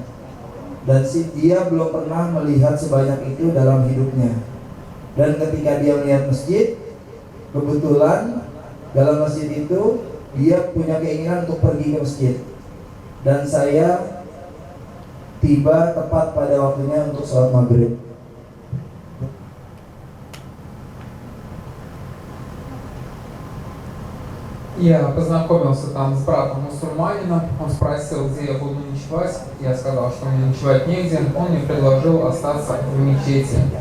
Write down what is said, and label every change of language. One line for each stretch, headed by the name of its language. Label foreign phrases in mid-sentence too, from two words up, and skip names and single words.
Indonesian: Dan dia belum pernah melihat sebanyak itu dalam hidupnya. Dan ketika dia melihat masjid, kebetulan dalam masjid itu dia punya keinginan untuk pergi ke masjid. Dan saya tiba tepat pada waktunya untuk sholat maghrib.
Russian: Я познакомился там с братом мусульманином, он спросил, где я буду ночевать, я сказал, что мне ночевать негде, он мне предложил остаться в мечети.